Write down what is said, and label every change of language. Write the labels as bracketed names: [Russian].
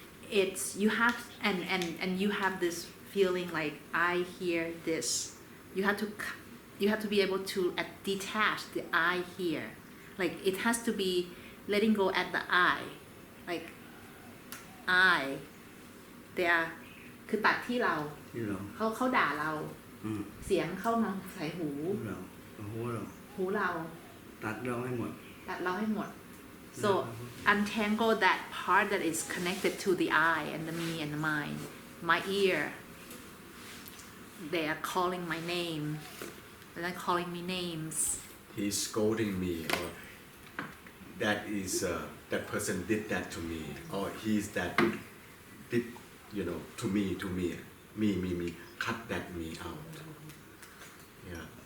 [English] It's you have and you have this feeling like I hear this. You have to be able to detach the I here. Like it has to be letting go at the I. Like I. They are [Thai] คือตัดที่เรา ที่เรา เขาด่าเรา เสียงเข้ามาใส่หู เราหัวเรา หูเรา ตัดเราให้หมด ตัดเราให้หมด [English] so untangle that part that is connected to the I and the me and the mind. My ear, they are calling my name. They're not calling me names. He's scolding me, or that is that person did that to me, or he's that did, you know, to me, me, cut that me out. Yeah.